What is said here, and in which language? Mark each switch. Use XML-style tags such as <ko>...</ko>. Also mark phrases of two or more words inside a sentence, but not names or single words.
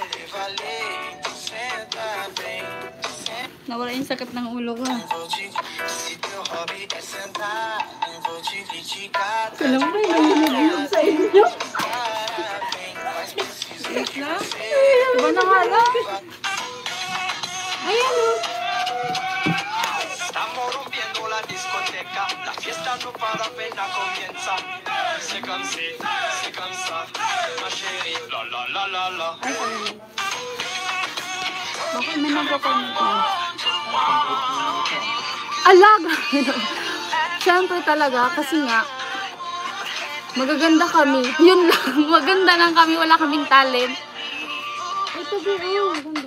<tl>Nawala yung sakit ng ulo ko. Kala mo may nahihilog sa inyo. Wait lang. Iba na nga lang. Ayan o.</tl> <es>Estamos rompiendo la discoteca, la fiesta no para apenas comienza. Se cansa,</es> <fr>ma chérie,</fr> <es>la la la la la.</es> <tl>Bakit may nagpapanito? Alaga. Siyempre talaga, kasi nga, magaganda kami. Yun lang. Maganda lang kami. Wala kaming talent. Ito ba? Oo, maganda.</tl>